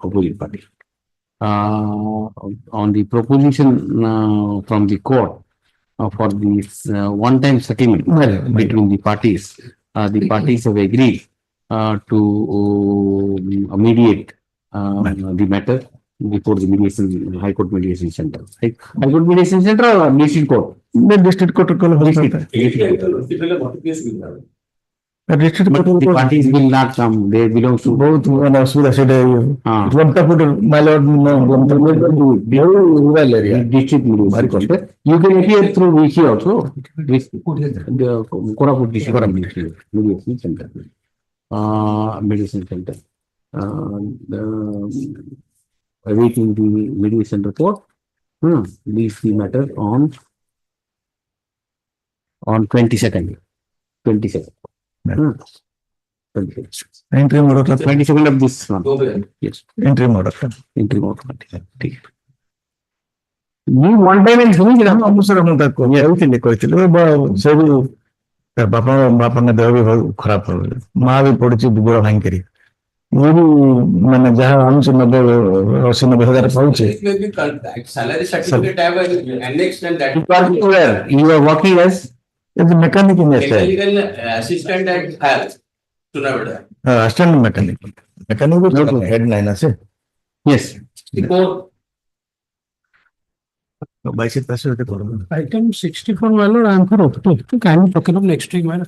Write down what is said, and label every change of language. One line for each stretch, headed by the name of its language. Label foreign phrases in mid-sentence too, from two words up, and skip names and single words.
English: On the proposition from the court for this one-time settlement between the parties have agreed to mediate the matter before the mediation, High Court mediation center. High Court mediation center or district court? district court But the parties will not come. They belong to
Odia: ବହୁତ ମାନେ ଅସୁବିଧା ସେଇଟା ଲଙ୍କା ପୁଟ ମାଇଲଡ
English: rural area district mediation. You can appear through VC also. The Koraput district mediation center. Mediation center. Awaiting the mediation report. Leave the matter on 22nd. 22nd. interim order 22nd of this month. Yes. interim order Interim order. You one time and finish it.
Odia: ଅବସର ମୁଁ ତାକୁ କହିଥିଲି ସବୁ ବାପାଙ୍କ ଦେହ ବି ଖରାପ ରହିଲେ ମା ବି ପଡିଛି ଦୁର୍ବଳ ଭାଙ୍ଗିକରି ମୁଁ ବି ମାନେ ଯାହା ଆଣୁଛି 80-90 ହଜାର ପାଉଛି
English: Salary certificate I have annexed and that. You are working as mechanic in Mechanical assistant at Sunavada. assistant mechanic head nine আছে yes Item 64, my lord, I am for opting to kindly talk up next week, my lord.